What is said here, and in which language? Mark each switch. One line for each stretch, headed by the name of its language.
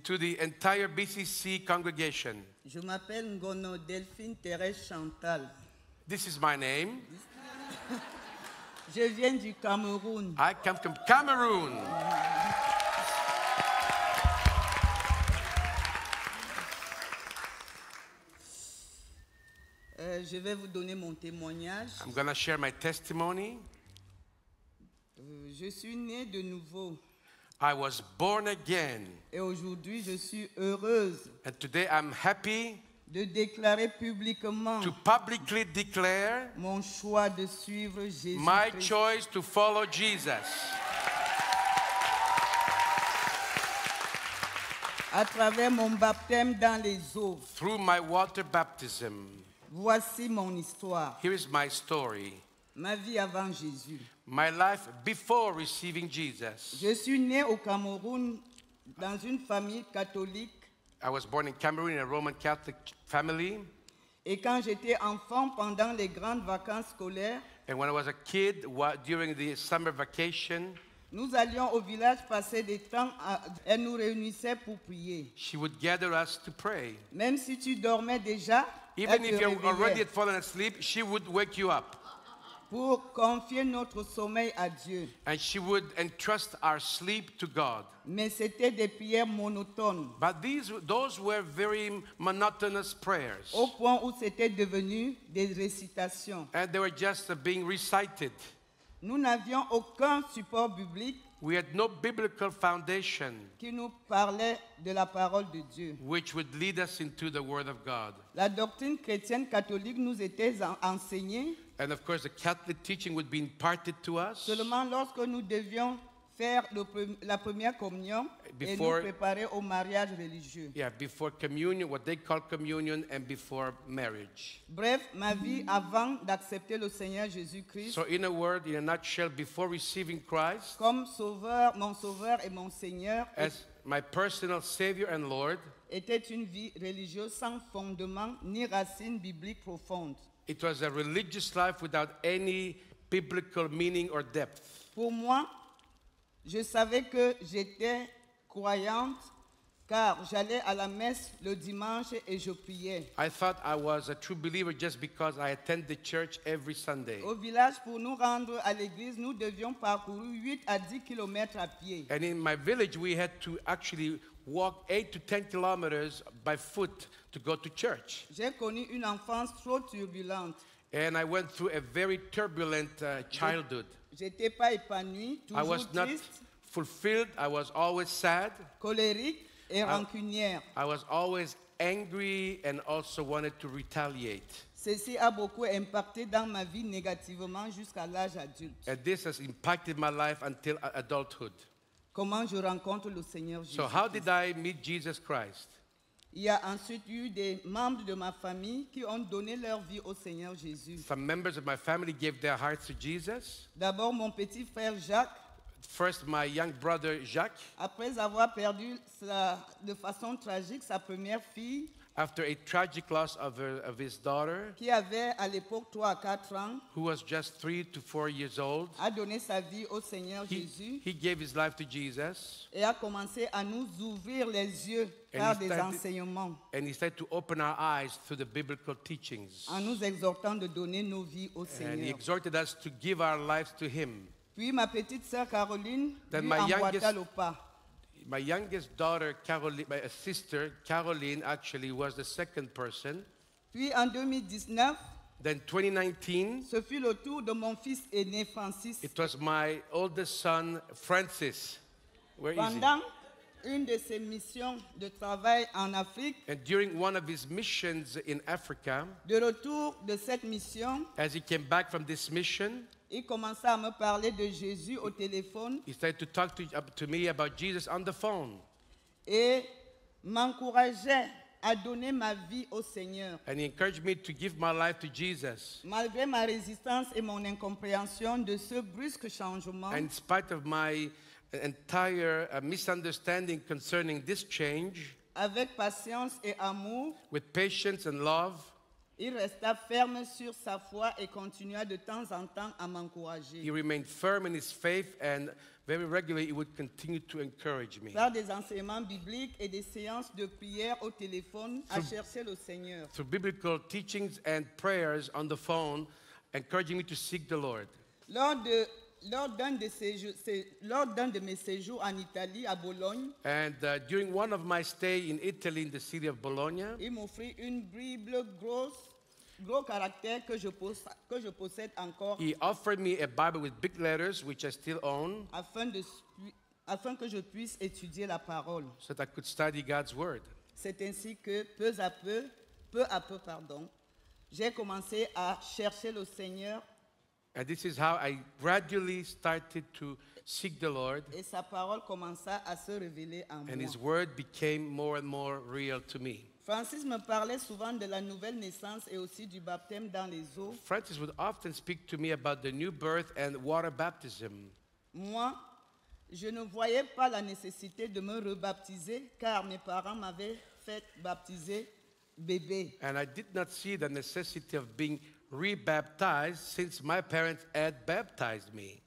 English: to the entire BCC congregation.
French: Je m'appelle Ngono Delphine Thérèse Chantal.
English: This is my name.
French: Je viens du Cameroun.
English: I come from Cameroon.
French: Je vais vous donner mon témoignage.
English: I'm going to share my testimony.
French: Je suis née de nouveau
English: I was born again,
French: et aujourd'hui je suis heureuse
English: and today I'm happy
French: de déclarer publiquement
English: to publicly declare
French: mon choix de suivre Jésus
English: my Christ. choice to follow Jesus.
French: À travers mon baptême dans les eaux.
English: Through my water baptism,
French: Voici mon histoire.
English: here is my story.
French: Ma vie avant Jésus.
English: My life before receiving Jesus.
French: Je suis née au Cameroun dans une famille catholique
English: I was born in Cameroon in a Roman Catholic family.
French: et quand j'étais enfant pendant les grandes vacances scolaires,
English: And when I was a kid, during the summer vacation,
French: nous allions au village passer des temps. Elle nous réunissait pour prier.
English: she would gather us to pray.
French: Même si tu dormais déjà,
English: Even
French: elle
English: if
French: te
English: you already had fallen asleep, she would wake you up.
French: pour confier notre sommeil à Dieu.
English: And she would entrust our sleep to God.
French: Mais c'était des prières monotones,
English: But those were very monotonous prayers.
French: au point où c'était devenu des récitations.
English: And they were just being recited.
French: Nous n'avions aucun support biblique
English: We had no biblical foundation
French: qui nous parlait de la parole de Dieu.
English: which would lead us into the Word of God.
French: La doctrine chrétienne catholique nous était enseignée
English: And of course, the Catholic teaching would be imparted to us
French: seulement lorsque nous devions faire la première communion et nous
English: Before-
French: préparer au mariage religieux.
English: before communion, what they call communion, and before marriage.
French: Bref, ma vie avant d'accepter le Seigneur Jésus-Christ
English: So in a word, in a nutshell, before receiving Christ
French: comme sauveur, mon sauveur et mon Seigneur,
English: as my personal Savior and Lord,
French: était une vie religieuse sans fondement ni racines bibliques profondes.
English: it was a religious life without any biblical meaning or depth.
French: Pour moi, je savais que j'étais croyante car j'allais à la messe le dimanche et je priais.
English: I thought I was a true believer just because I attend the church every Sunday.
French: Au village, pour nous rendre à l'église, nous devions parcourir 8 à 10 kilomètres à pied.
English: And in my village, we had to actually walk 8 to 10 kilometers by foot to go to church.
French: J'ai connu une enfance trop turbulente.
English: And I went through a very turbulent childhood.
French: J'étais pas épanouie,
English: I was
French: toujours
English: not
French: triste,
English: fulfilled. I was always sad.
French: colérique et rancunière.
English: I was always angry and also wanted to retaliate.
French: Ceci a beaucoup impacté dans ma vie négativement jusqu'à l'âge adulte.
English: And this has impacted my life until adulthood.
French: Comment je rencontre le Seigneur Jésus?
English: So how did I meet Jesus Christ?
French: Il y a ensuite eu des membres de ma famille qui ont donné leur vie au Seigneur Jésus.
English: Some members of my family gave their hearts to Jesus.
French: D'abord, mon petit frère Jacques,
English: First, my young brother Jacques,
French: après avoir perdu de façon tragique sa première fille,
English: after a tragic loss of his daughter,
French: qui avait à l'époque 3 à 4 ans,
English: who was just 3 to 4 years old,
French: a donné sa vie au Seigneur Jésus
English: he gave his life to Jesus.
French: et a commencé à nous ouvrir les yeux
English: And
French: par
English: he
French: des
English: started-
French: enseignements,
English: And he started to open our eyes through the biblical teachings.
French: en nous exhortant de donner nos vies au
English: And he
French: Seigneur.
English: exhorted us to give our lives to him.
French: Puis ma petite sœur Caroline
English: Then
French: lui
English: my
French: emboîta
English: youngest-
French: le pas.
English: My youngest daughter, Caroline, my sister, Caroline, actually was the second person.
French: Puis en 2019,
English: Then 2019,
French: ce fut le tour de mon fils aîné Francis.
English: it was my oldest son, Francis. Where is he?
French: Pendant une de ses missions de travail en Afrique,
English: And during one of his missions in Africa,
French: de retour de cette mission,
English: as he came back from this mission,
French: il commença à me parler de Jésus au téléphone
English: he started to talk to me about Jesus on the phone.
French: et m'encourageait à donner ma vie au Seigneur.
English: And he encouraged me to give my life to Jesus.
French: Malgré ma résistance et mon incompréhension de ce brusque changement,
English: And in spite of my entire misunderstanding concerning this change,
French: avec patience et amour,
English: with patience and love,
French: Il resta ferme sur sa foi et continua de temps en temps à m'encourager.
English: He remained firm in his faith, and very regularly he would continue to encourage me.
French: Par des enseignements bibliques et des séances de prière au téléphone à chercher le Seigneur.
English: Through biblical teachings and prayers on the phone, encouraging me to seek the Lord.
French: Lors d'un de mes séjours en Italie, à Bologne,
English: And during one of my stay in Italy, in the city of Bologna,
French: il m'offrit une Bible gros caractère que je possède encore
English: he offered me a Bible with big letters, which I still own,
French: afin que je puisse étudier la parole.
English: so that I could study God's Word.
French: C'est ainsi que peu à peu, j'ai commencé à chercher le Seigneur
English: And this is how I gradually started to seek the Lord,
French: et sa parole commença à se révéler en
English: and
French: moi.
English: His Word became more and more real to me.
French: Francis me parlait souvent de la nouvelle naissance et aussi du baptême dans les eaux.
English: Francis would often speak to me about the new birth and water baptism.
French: Moi, je ne voyais pas la nécessité de me rebaptiser car mes parents m'avaient fait baptiser bébé.
English: And I did not see the necessity of being rebaptized since my parents had baptized me.